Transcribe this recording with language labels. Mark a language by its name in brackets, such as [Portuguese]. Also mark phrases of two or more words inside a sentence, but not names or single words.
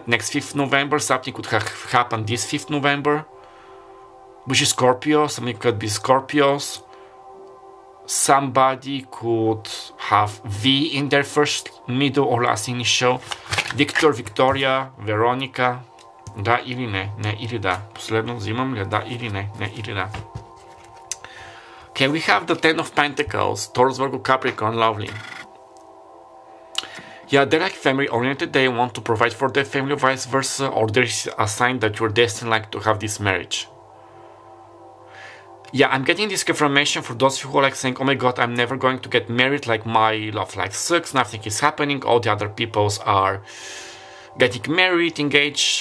[English] Next 5th November, something could have happened this 5th November. Which is Scorpio, something could be Scorpios. Somebody could have V in their first, middle or last initial. Victor, Victoria, Veronica. [Bulgarian] Да или не? Не или да. Последно взимам ли? Да или не? Не или да. [English] Okay, we have the Ten of Pentacles. Taurus, Virgo, Capricorn, lovely. Yeah, they're like family oriented. They want to provide for their family, vice versa. Or there is a sign that you're destined like to have this marriage. Yeah, I'm getting this confirmation for those of you who are like saying, oh my god, I'm never going to get married, like my love life sucks, nothing is happening, all the other peoples are getting married, engaged.